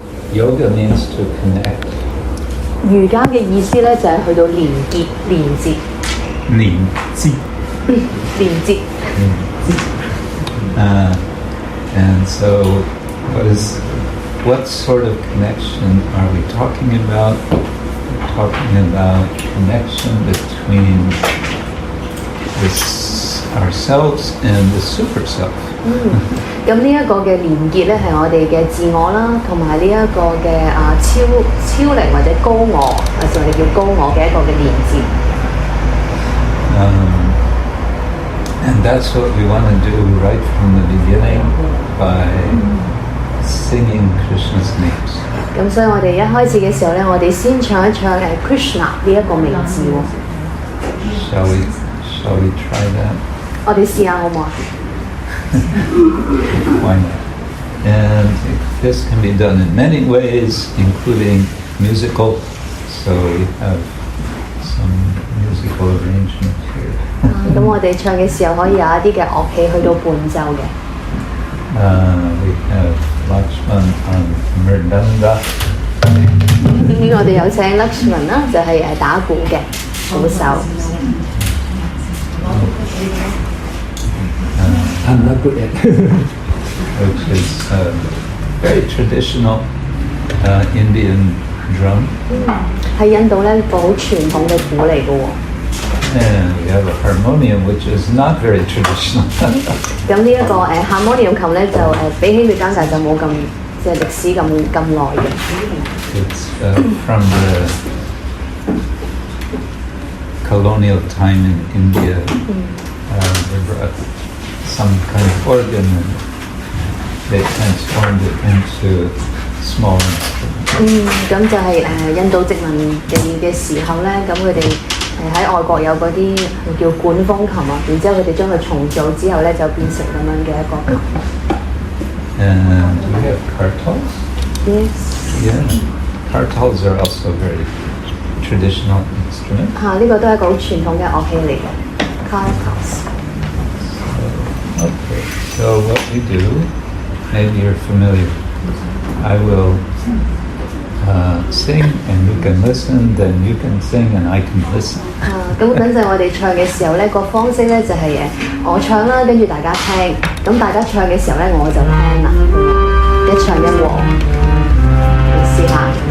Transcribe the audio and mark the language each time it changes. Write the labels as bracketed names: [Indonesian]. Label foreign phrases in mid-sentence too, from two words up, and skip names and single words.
[English] Yoga means to connect. [Cantonese] 瑜伽嘅意思咧就係去到連結、連接。連接。連接。 [English] And so, what sort of connection are we talking about? We're talking about connection between ourselves and the super self. [Cantonese] 咁呢一個嘅連結咧，係我哋嘅自我啦，同埋呢一個嘅超靈或者高我，或者我哋叫高我嘅一個嘅連接。 [English] And that's what we want to do right from the beginning by singing Krishna's names. [Cantonese] 咁所以我哋一開始嘅時候咧，我哋先唱一唱Krishna 呢一個名字喎。 [English] Shall we try that? [Cantonese] 我哋試下好唔好啊？ [English] Why not? And this can be done in many ways, including musical. So we have some musical arrangement here. [Cantonese] 咁我哋唱嘅時候可以有一啲嘅樂器去到伴奏嘅。 [English] We have Lakshman on Mridanga. [Cantonese] 我哋有請 Lakshman 啦，就係打鼓嘅鼓手。 [English] I'm not good at which is very traditional Indian drum. [Cantonese] 喺印度咧，個好傳統嘅鼓嚟嘅喎。 [English] And we have a harmonium, which is not very traditional. [Cantonese] 咁呢一個harmonium 琴咧，就比起佢單架就冇咁即係歷史咁耐嘅。 [English] It's from the colonial time in India. They brought some kind of organ and they transformed it into small instruments. [Cantonese] 咁就係印度殖民嘅時候咧，咁佢哋喺外國有嗰啲叫管風琴啊，然之後佢哋將佢重組之後咧，就變成咁樣嘅一個琴。 [English] And we have kartals. Yes. Yeah, kartals are also very traditional instruments. [Cantonese] 呢個都係一個好傳統嘅樂器嚟嘅 kartals。 [English] Okay, so what we do, maybe you're familiar. I will sing and you can listen, then you can sing and I can listen. [Cantonese] 咁等陣我哋唱嘅時候咧，個方式咧就係我唱啦，跟住大家聽。咁大家唱嘅時候咧，我就聽啦，一唱一和。你試下。